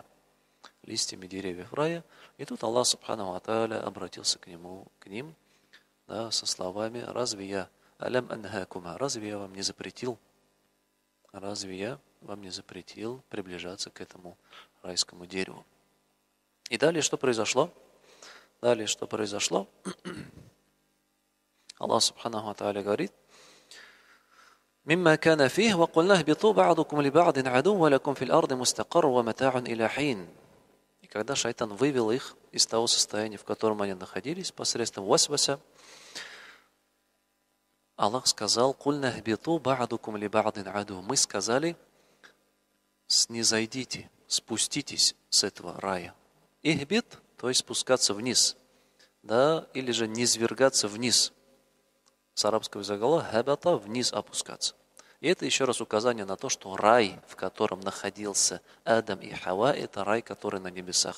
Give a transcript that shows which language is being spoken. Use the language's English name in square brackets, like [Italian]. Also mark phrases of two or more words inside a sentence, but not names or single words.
[Russian] Листьями деревьев рая. И тут [Arabic] الله سبحانه وتعالى [Russian] обратился к ним, да, со словами: разве я вам не запретил? Разве я вам не запретил приближаться к этому райскому дереву? И далее что произошло? [Arabic] الله سبحانه وتعالى говорит: مما كان فيه وقلنا اهبطوا بعضكم لبعض عدو ولكم في الأرض مستقر ومتاع إلى حين. [Russian] И когда шайтан вывел их из того состояния, в котором они находились, посредством васваса, Аллах сказал: [Arabic] «قلنا اهبطوا بعضكم لبعض عدو». [Russian] Мы сказали: снизойдите, спуститесь с этого рая. Ихбит, то есть спускаться вниз, да, или же низвергаться вниз. С арабского языка хабата, вниз опускаться. И это еще раз указание на то, что рай, в котором находился Адам и Хава, это рай, который на небесах.